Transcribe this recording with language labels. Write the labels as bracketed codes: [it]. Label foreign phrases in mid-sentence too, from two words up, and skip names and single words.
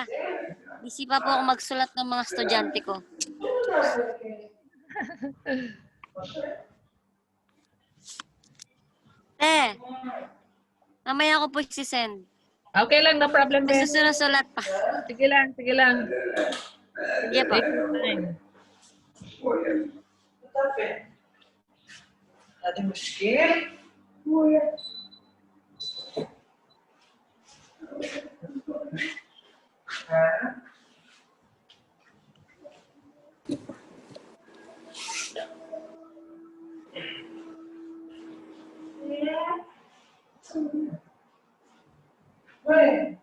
[tl] Busy pa po ako magsulat ng mga estudyante ko. Mamaya ako po si-send. Okay lang, [en] no problem, [tl] May Ben. susunod-sulat pa. Sige lang, sige lang. Sige po. [en] Take your time. [ms] Ada muskil? Ha? [en] Wait.